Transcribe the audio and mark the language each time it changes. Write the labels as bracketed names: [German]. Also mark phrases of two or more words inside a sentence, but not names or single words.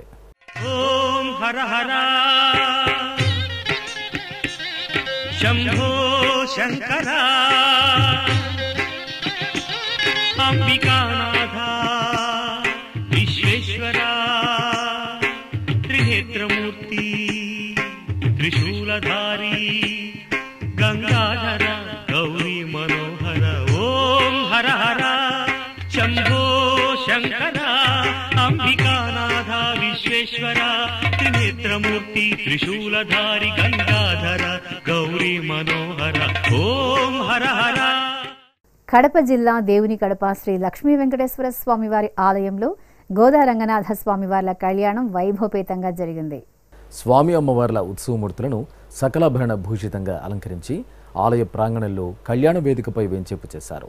[Sanskrit] ఓం హర హర శంభో శంకర అంబికానాథ విశ్వేశ్వర త్రినేత్ర त्रिशूलधारी गंगाधर गौरी मनोहर ओम हर हर शंभो शंकर अंबिकानाथ विश्वेश्वर त्रिनेत्रमूर्ति त्रिशूलधारी गंगाधर गौरी मनोहर ओम हर हर. [Telugu] కడప జిల్లా దేవుని కడప శ్రీ లక్ష్మీ వెంకటేశ్వర స్వామివారి ఆలయంలో గోదా రంగనాథ స్వామివార్ల కళ్యాణం వైభవపేతంగా జరిగింది. స్వామి అమ్మవార్ల ఉత్సవమూర్తులను సకలాభరణ భూషితంగా అలంకరించి ఆలయ ప్రాంగణంలో కళ్యాణ వేదికపై వేంచేపు చేశారు.